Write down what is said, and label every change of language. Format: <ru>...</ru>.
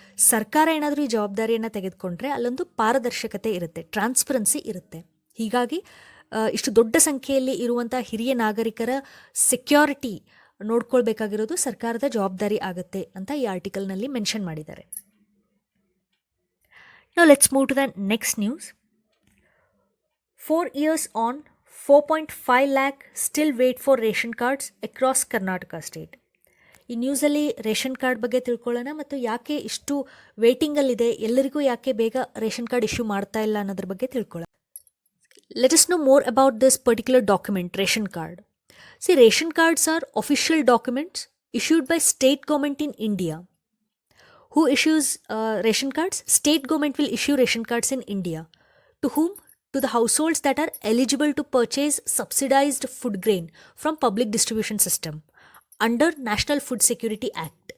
<kn>ಸರ್ಕಾರ ಏನಾದರೂ ಈ ಜವಾಬ್ದಾರಿಯನ್ನು ತೆಗೆದುಕೊಂಡ್ರೆ ಅಲ್ಲೊಂದು ಪಾರದರ್ಶಕತೆ ಇರುತ್ತೆ, ಟ್ರಾನ್ಸ್ಪರೆನ್ಸಿ ಇರುತ್ತೆ. ಹೀಗಾಗಿ ಇಷ್ಟು ದೊಡ್ಡ ಸಂಖ್ಯೆಯಲ್ಲಿ ಇರುವಂಥ ಹಿರಿಯ ನಾಗರಿಕರ ಸೆಕ್ಯೂರಿಟಿ ನೋಡ್ಕೊಳ್ಬೇಕಾಗಿರೋದು ಸರ್ಕಾರದ ಜವಾಬ್ದಾರಿ ಆಗುತ್ತೆ ಅಂತ ಈ ಆರ್ಟಿಕಲ್ನಲ್ಲಿ ಮೆನ್ಷನ್ ಮಾಡಿದ್ದಾರೆ.</kn> <en>Now let's move to the next news. 4 years on, 4.5 lakh still wait for ration cards across Karnataka state.</en> <kn>ಈ ನ್ಯೂಸಲ್ಲಿ ರೇಷನ್ ಕಾರ್ಡ್ ಬಗ್ಗೆ ತಿಳ್ಕೊಳ್ಳೋಣ ಮತ್ತು ಯಾಕೆ ಇಷ್ಟು ವೇಟಿಂಗಲ್ಲಿದೆ, ಎಲ್ಲರಿಗೂ ಯಾಕೆ ಬೇಗ ರೇಷನ್ ಕಾರ್ಡ್ ಇಶ್ಯೂ ಮಾಡ್ತಾ ಇಲ್ಲ ಅನ್ನೋದ್ರ ಬಗ್ಗೆ ತಿಳ್ಕೊಳ್ಳೋಣ.</kn> <en>Let us know more about this particular document, ration card. See, ration cards are official documents issued by state government in India. Who issues ration cards? State government will issue ration cards in India. To whom? To the households that are eligible to purchase subsidized food grain from public distribution system under National Food Security Act.</en>